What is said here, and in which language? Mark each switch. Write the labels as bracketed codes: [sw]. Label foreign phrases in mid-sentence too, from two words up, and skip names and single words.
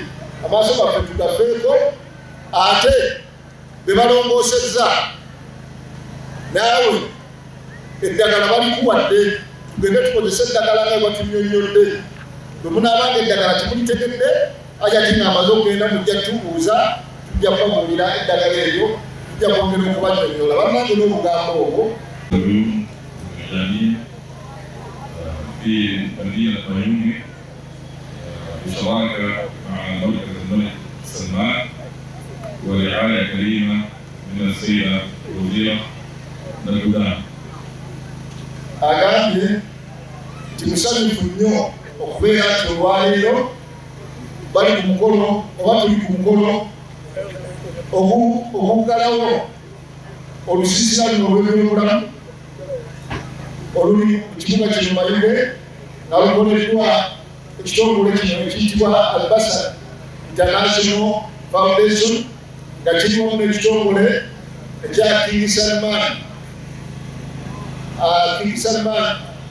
[lg] Amaaso gaffe tugafeeko ate be balongoosezza naawe eddagala balikuwadde tugende tukozesa eddagala nga batunyonyodde. Bwe munaabanga eddagala temulitekedde aja tinga amaze okugenda mujja tubuuza tujja kubabuulira eddagala eryo tujja kwongera okubanyonyola bannange n'olugambo olwo. [ar] في مدينة ميمونة بشراكة مع مركز الملك سلمان ورعاية كريمة من السيدة وزيرة البلدان. [lg] agambye nti musanyufu nnyo okubeera nti olwaleero bali ku mukolo oba tuli ku mukolo oguggalawo olusiisira luno olw'ebyobulamu oluli mu kibuga kino Mayuge nga lukoleddwa ekitongole kino ekiyitibwa Albasa International Foundation nga kirimu n'ekitongole ekya King Salman